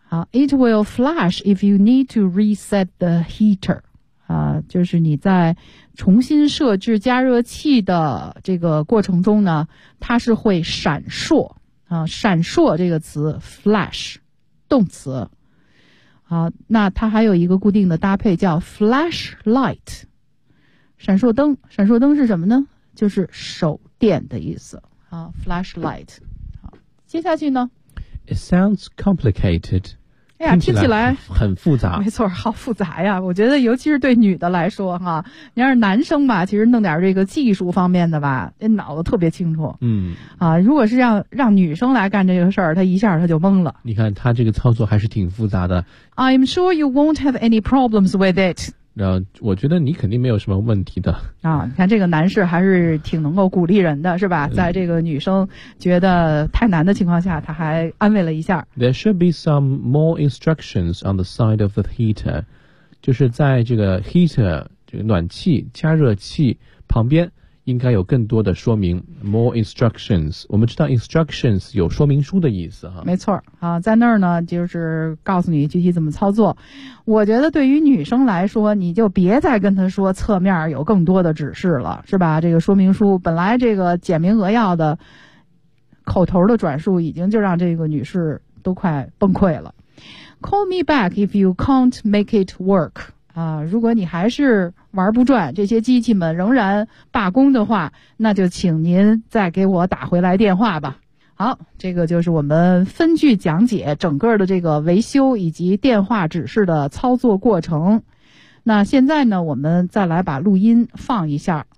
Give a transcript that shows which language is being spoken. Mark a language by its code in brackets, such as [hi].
[en] It will flash if you need to reset the heater. [zh] 就是你在重新设置加热器的这个过程中呢，它是会闪烁。闪烁这个词 flash, 动词。那它还有一个固定的搭配叫 flash light, 闪烁灯。闪烁灯是什么呢？就是手电的意思。flash light。 接下去呢？ [en] It sounds complicated. [zh] 听起来很复杂，没错，好复杂呀。我觉得尤其是对女的来说哈，你要是男生吧，其实弄点这个技术方面的吧，这脑子特别清楚。如果是让女生来干这个事儿，她一下她就懵了。你看她这个操作还是挺复杂的。 [en] I'm sure you won't have any problems with it. [zh] 我觉得你肯定没有什么问题的。你看这个男士还是挺能够鼓励人的，是吧？在这个女生觉得太难的情况下，他还安慰了一下。 [en] There should be some more instructions on the side of the heater. [zh] 就是在这个 heater, 这个暖气加热器旁边应该有更多的说明 , [en] more instructions. [zh] 我们知道 instructions 有说明书的意思哈。没错啊，在那儿呢就是告诉你具体怎么操作。我觉得对于女生来说，你就别再跟她说侧面有更多的指示了，是吧？这个说明书本来这个简明扼要的口头的转述已经就让这个女士都快崩溃了。 [en] Call me back if you can't make it work. [zh] 如果你还是玩不转，这些机器们仍然罢工的话，那就请您再给我打回来电话吧。好，这个就是我们分句讲解整个的这个维修以及电话指示的操作过程。那现在呢，我们再来把录音放一下。